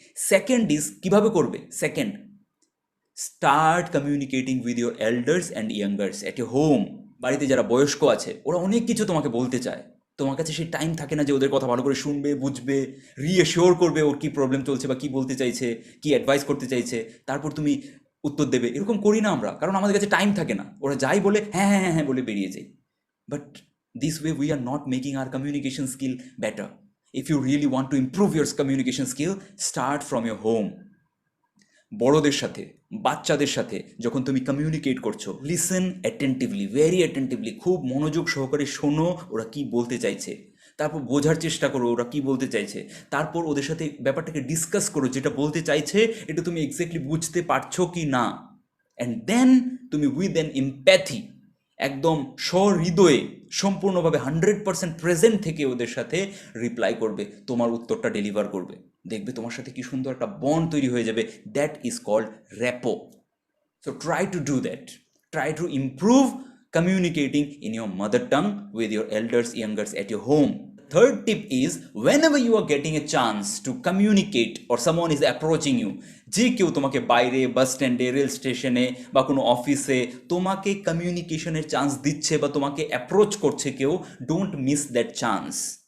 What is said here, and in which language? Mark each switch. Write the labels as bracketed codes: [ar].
[en] second is [bn] কিভাবে করবে? [en] Second, start communicating with your elders and youngers at a home. [bn] বাড়িতে যারা বয়স্ক আছে ওরা অনেক কিছু তোমাকে বলতে চায়, তোমার কাছে সেই টাইম থাকে না যে ওদের কথা ভালো করে শুনবে, বুঝবে, রিএশিওর করবে ওর কী প্রবলেম চলছে বা কী বলতে চাইছে, কী অ্যাডভাইস করতে চাইছে, তারপর তুমি উত্তর দেবে। এরকম করি না আমরা, কারণ আমাদের কাছে টাইম থাকে না। ওরা যাই বলে হ্যাঁ হ্যাঁ হ্যাঁ হ্যাঁ বলে বেরিয়ে যায়। [en] But this way we are not making our communication skill better. If you really want to improve your communication skill, start from your home. [bn] বড়দের সাথে, বাচ্চাদের সাথে যখন তুমি কমিউনিকেট করছো, [en] listen attentively, very attentively, [bn] খুব মনোযোগ সহকারে শোনো ওরা কি বলতে চাইছে, তারপর বোঝার চেষ্টা করো ওরা কি বলতে চাইছে, তারপর ওদের সাথে ব্যাপারটাকে ডিসকাস করো, যেটা বলতে চাইছে এটা তুমি এক্স্যাক্টলি বুঝতে পারছো কি না। অ্যান্ড দেন তুমি [en] with an empathy, [bn] একদম সহৃদয়ে, সম্পূর্ণভাবে 100% প্রেজেন্ট থেকে ওদের সাথে রিপ্লাই করবে, তোমার উত্তরটা ডেলিভার করবে। দেখবে তোমার সাথে কি সুন্দর একটা বন্ড তৈরি হয়ে যাবে। [en] That is called rapport. So try to do that. Try to improve communicating in your mother tongue with your elders, youngers at your home. Third tip is, whenever you are getting a chance to communicate or someone is approaching you, [bn] যে কেউ তোমাকে বাইরে, বাস স্ট্যান্ডে, rail স্টেশনে বা কোনো অফিসে তোমাকে কমিউনিকেশনের চান্স দিচ্ছে বা তোমাকে অ্যাপ্রোচ করছে কেউ, [en] Don't miss that chance.